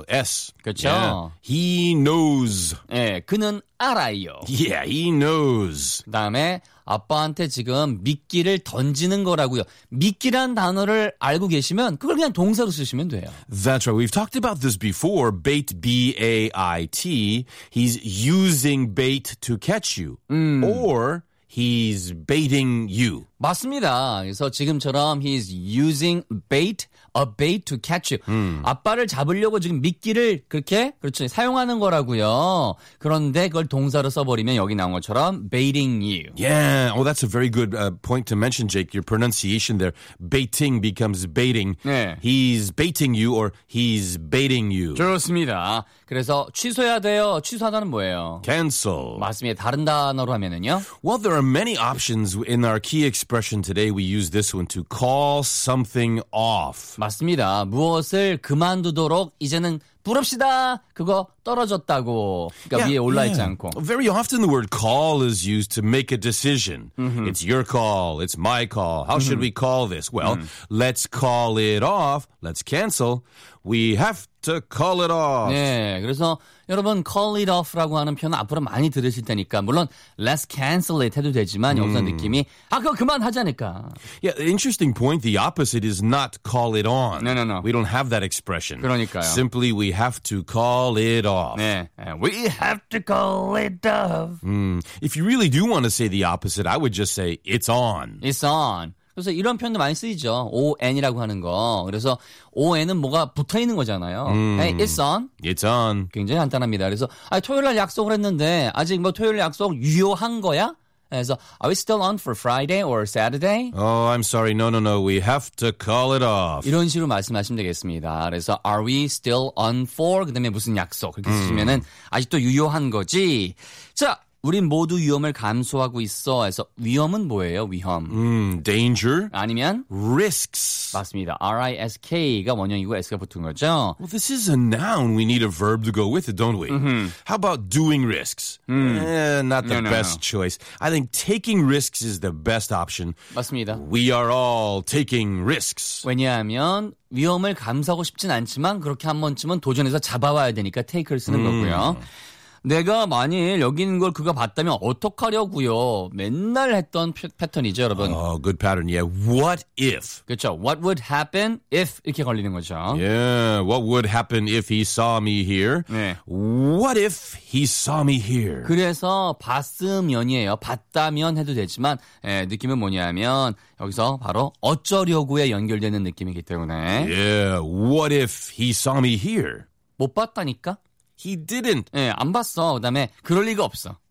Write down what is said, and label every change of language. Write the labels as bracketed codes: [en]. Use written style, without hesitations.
[ko] S. 그렇죠? [en] Yeah. He knows. [ko] 네, 그는 알아요. [en] Yeah, he knows. [ko] 그다음에 아빠한테 지금 미끼를 던지는 거라고요. 미끼란 단어를 알고 계시면 그걸 그냥 동사로 쓰시면 돼요. [en] That's right. We've talked about this before. Bait, B-A-I-T. He's using bait to catch you. Or... He's baiting you. [ko] 맞습니다. 그래서 지금처럼 [en] he's using bait, a bait to catch you. [ko] 아빠를 잡으려고 지금 미끼를 그렇게 그렇죠 사용하는 거라고요. 그런데 그걸 동사로 써버리면 여기 나온 것처럼 [en] baiting you. Yeah, oh, that's a very good point to mention, Jake. Your pronunciation there, baiting becomes baiting. [ko] 네. [en] He's baiting you or he's baiting you. [ko] 좋습니다. 그래서 취소해야 돼요. 취소하다는 뭐예요? [en] Cancel. [ko] 맞습니다. 다른 단어로 하면은요? [en] Well, there are many options in our key expression today. We use this one to call something off. [ko] 맞습니다. 무엇을 그만두도록 이제는 부릅시다. 그거 떨어졌다고. 그러니까 yeah, 위에 올라 있지 yeah. 않고. [en] Very often the word call is used to make a decision. Mm-hmm. It's your call. It's my call. How mm-hmm. should we call this? Well, mm-hmm. let's call it off. Let's cancel. We have to call it off. [ko] 네, 그래서 여러분 [en] call it off [ko] 라고 하는 표현 앞으로 많이 들으실 테니까 물론 [en] let's cancel it [ko] 해도 되지만 여기서 느낌이 아 그거 그만하자니까. [en] Yeah, interesting point. The opposite is not call it on. No, no, no. We don't have that expression. [ko] 그러니까요. [en] Simply we have to call it off. 네, we have to call it off. If you really do want to say the opposite, I would just say it's on. It's on. [ko] 그래서 이런 표현도 많이 쓰이죠. on이라고 하는 거. 그래서 on은 뭐가 붙어 있는 거잖아요. [en] Hey, it's on. It's on. [ko] 굉장히 간단합니다. 그래서 아니, 토요일 날 약속을 했는데 아직 뭐 토요일 약속 유효한 거야? 그래서 [en] are we still on for Friday or Saturday? Oh, I'm sorry. No, no, no. We have to call it off. [ko] 이런 식으로 말씀하시면 되겠습니다. [en] 그래서 are we still on for? [ko] 그다음에 무슨 약속? 그렇게 쓰시면은 아직도 유효한 거지. 자. 우린 모두 위험을 감수하고 있어. 그래서 위험은 뭐예요? 위험. [en] Danger. [ko] 아니면 [en] risks. [ko] 맞습니다. R-I-S-K가 원형이고 S가 붙은 거죠. [en] Well, this is a noun. We need a verb to go with it, don't we? Mm-hmm. How about doing risks? Not the best choice. I think taking risks is the best option. [ko] 맞습니다. [en] We are all taking risks. [ko] 왜냐하면 위험을 감수하고 싶진 않지만 그렇게 한 번쯤은 도전해서 잡아와야 되니까 take를 쓰는 거고요. 내가 만일 여기 있는 걸 그가 봤다면 어떡하려고요? 맨날 했던 패턴이죠, 여러분. [en] Oh, good pattern. Yeah. What if? [ko] 그렇죠. [en] What would happen if [ko] 이렇게 걸리는 거죠. [en] Yeah. What would happen if he saw me here? [ko] 네. [en] What if he saw me here? [ko] 그래서 봤으면이에요. 봤다면 해도 되지만 예, 느낌은 뭐냐면 여기서 바로 어쩌려고에 연결되는 느낌이기 때문에. [en] Yeah. What if he saw me here? [ko] 못 봤다니까? [en] He didn't. [ko] 예, 안 봤어. 그다음에 그럴 리가 없어.